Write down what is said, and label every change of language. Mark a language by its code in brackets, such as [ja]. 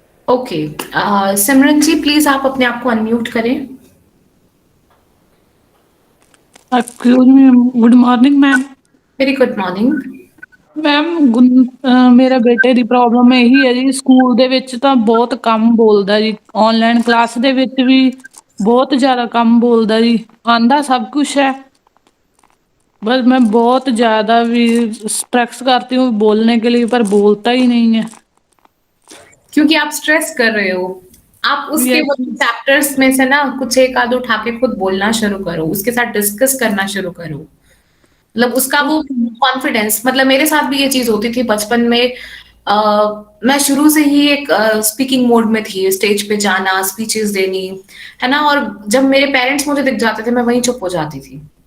[hi] Okay, Simran ji please आप अपने आप को अनम्यूट करें। Excuse मी, good morning ma'am. Very good morning. [pa] Ma'am ਮੇਰੇ ਬੇਟੇ ਦੀ ਪ੍ਰੋਬਲਮ ਇਹੀ ਹੈ ਜੀ, ਸਕੂਲ ਦੇ ਵਿੱਚ ਤਾਂ ਬਹੁਤ ਕਮ ਬੋਲਦਾ ਜੀ, ਆਨਲਾਈਨ ਕਲਾਸ ਦੇ ਵਿੱਚ ਵੀ ਬਹੁਤ ਜ਼ਿਆਦਾ ਕਮ ਬੋਲਦਾ ਜੀ, ਆਂਦਾ ਸਭ ਕੁਝ [hi] है बस मैं बहुत ज़्यादा भी स्ट्रेस करती हूँ बोलने के लिए, पर बोलता ही नहीं है। क्योंकि आप स्ट्रेस कर रहे हो, आप उसके वो यस। चैप्टर्स में से ना कुछ एक आध उठा के खुद बोलना शुरू करो, उसके साथ डिस्कस करना शुरू करो, मतलब उसका वो कॉन्फिडेंस, मतलब मेरे साथ भी ये चीज होती थी बचपन में। मैं शुरू से ही एक स्पीकिंग मोड में थी, स्टेज पे जाना, स्पीचेस देनी, है ना, और जब मेरे पेरेंट्स मुझे दिख जाते थे मैं वहीं चुप हो जाती थी।